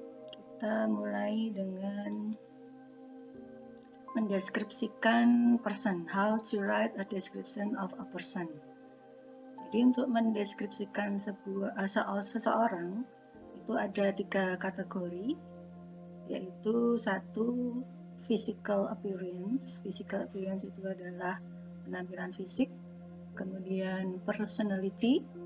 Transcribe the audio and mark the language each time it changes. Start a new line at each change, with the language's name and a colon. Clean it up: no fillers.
Indonesian: Kita mulai dengan mendeskripsikan person.
English: How to write a description of a person.
Indonesian: Jadi untuk mendeskripsikan seseorang itu ada 3 kategori, yaitu 1 physical appearance. Physical appearance itu adalah penampilan fisik. Kemudian personality.